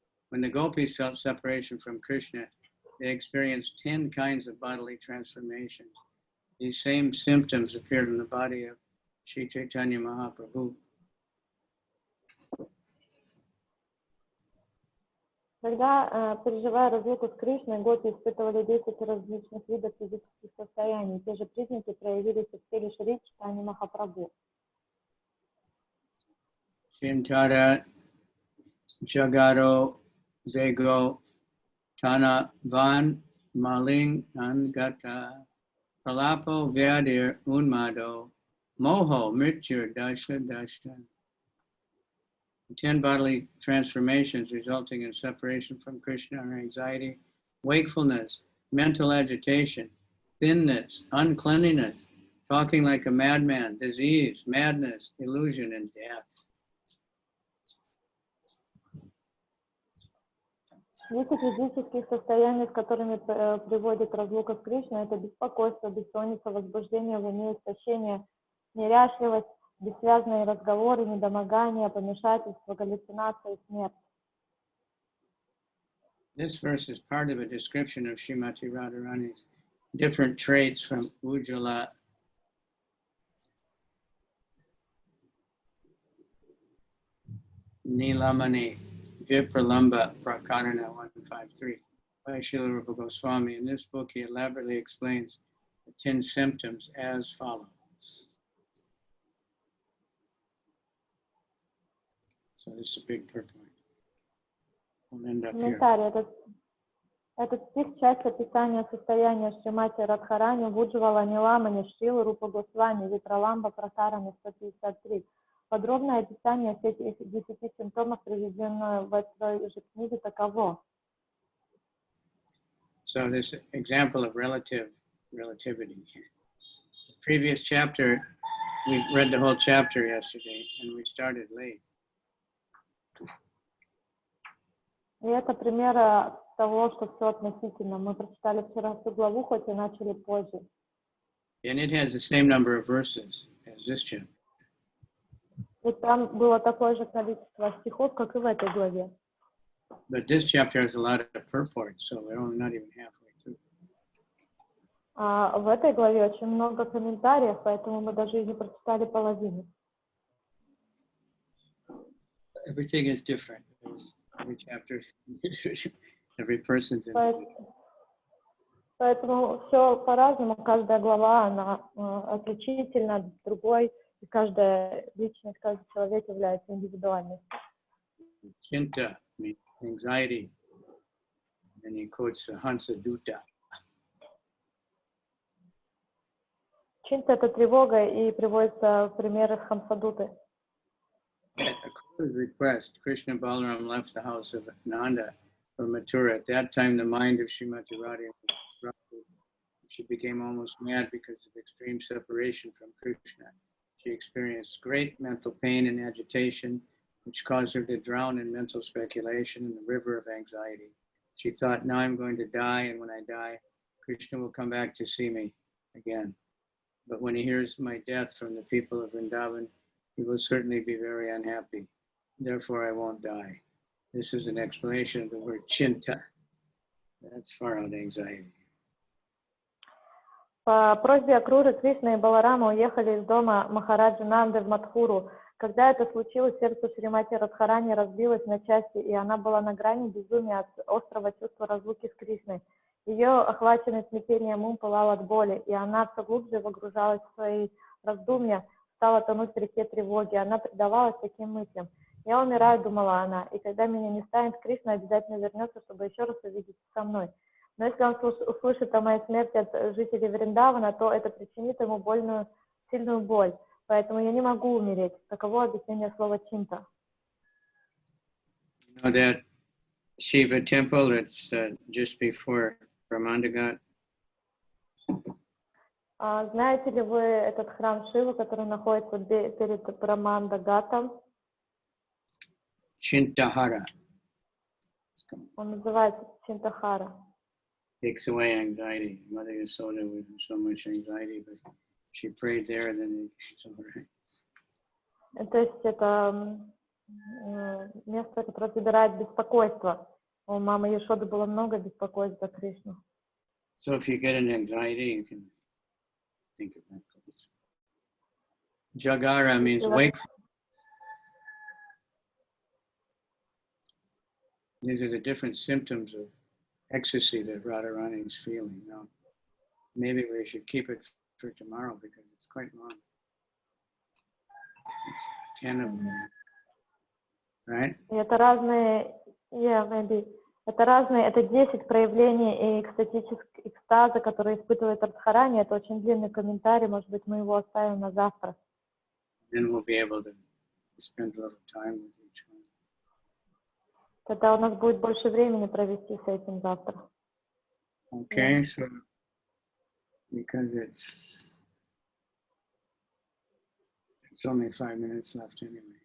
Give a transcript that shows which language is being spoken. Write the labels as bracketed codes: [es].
[en] When the gopis felt separation from Krishna, they experienced 10 kinds of bodily transformations. These same symptoms appeared in the body of Sri Chaitanya Mахапрабху. [ru] Когда, переживая разлуку с Кришной, гопи испытывали 10 различных видов физических состояний. Те же признаки проявились в теле Шри Чайтанья Махапрабху. [sa] Chintara Jagaro Vego Tana Van Maling Angata Pralapo Vyadir Unmado Moho Mrityur Dasha Dasha. [en] 10 bodily transformations resulting in separation from Krishna are anxiety, wakefulness, mental agitation, thinness, uncleanliness, talking like a madman, disease, madness, illusion, and death. [ru] 10 физических состояний, с которыми приводит разлука с Кришной, это беспокойство, бессонница, возбуждение в уме, истощение, неряшливость, бессвязные разговоры, недомогание, помешательство, галлюцинации, смерть. [en] This verse is part of a description of Srimati Radharani's different traits from Ujjvala Nilamani Vipralamba Prakarana 153 by Srila Rupa Goswami. In this book, he elaborately explains the 10 symptoms as follows. So this is a big purport. We'll end up here. [ru] Комментарий. Этот стих — часть описания состояния Шримати Радхарани, Вуджвала Ниламани, Шрилы Рупа Госвами, Витраламба Пракарана 153. Подробное описание всех этих 10 симптомов, приведенное в этой же книге, таково. [en] So this example of relativity. The previous chapter, we read the whole chapter yesterday, and we started late. [ru] И это пример того, что все относительно. Мы прочитали вчера всю главу, хоть и начали позже. [en] And it has the same number of verses as this chapter. [ru] И там было такое же количество стихов, как и в этой главе. [en] But this chapter has a lot of purports, so we're only not even halfway through. [ru] А в этой главе очень много комментариев, поэтому мы даже и не прочитали половину. [en] Everything is different. Every chapter, every person's in. [ru] Поэтому все по-разному. Каждая глава, она отличительна от другой, и каждая личность, каждый человек является индивидуальной. [en] Chinta means anxiety, and he quotes Hansa Dutta. [ru] Чинта — это тревога, и приводится пример из Хамсадуты. [en] At Akrura's request, Krishna Balaram left the house of Nanda for Mathura. At that time, the mind of Srimati Radha was disrupted. She became almost mad because of extreme separation from Krishna. She experienced great mental pain and agitation, which caused her to drown in mental speculation in the river of anxiety. She thought, now I'm going to die, and when I die, Krishna will come back to see me again. But when he hears my death from the people of Vrindavan, he will certainly be very unhappy. Therefore, I won't die. This is an explanation of the word chinta. That's far out anxiety. [ru] По просьбе Акруры, Кришна и Баларама уехали из дома Махараджи Нанды в Мадхуру. Когда это случилось, сердце Шримати Радхарани разбилось на части, и она была на грани безумия от острого чувства разлуки с Кришной. Ее охваченный смятением ум пылал от боли, и она все глубже погружалась в свои раздумья, стала тонуть в реке тревоги. Она предавалась таким мыслям. «Я умираю», — думала она, — «и когда меня не станет, Кришна обязательно вернется, чтобы еще раз увидеться со мной. Но если он услышит о моей смерти от жителей Вриндавана, то это причинит ему сильную боль. Поэтому я не могу умереть». Таково объяснение слова «чинта». [en] You know that Shiva temple that's just before Brahmandagat? [ru] Знаете ли вы этот храм Шивы, который находится перед Брамандагатом? [en] Chintahara. [ru] Он называется Чинтахара. [en] Takes away anxiety. Mother Yasoda with so much anxiety, but she prayed there, then it's all right. [ru] То есть это место, которое забирает беспокойство. У мамы Яшоды было много беспокойств за Кришну. [en] So if you get an anxiety, you can think of that place. Jagara means wake. These are the different symptoms of ecstasy that Radharani is feeling. Now, maybe we should keep it for tomorrow because it's quite long. It's 10 of them, right? [ru] И это разные, это 10 проявлений экстаза, которые испытывает Радхарани. Это очень длинный комментарий, может быть, мы его оставим на завтра. [en] Then we'll be able to spend a little time with each one. [ru] Тогда у нас будет больше времени провести с этим завтра. [en] Okay, so because it's only 5 minutes left anyway.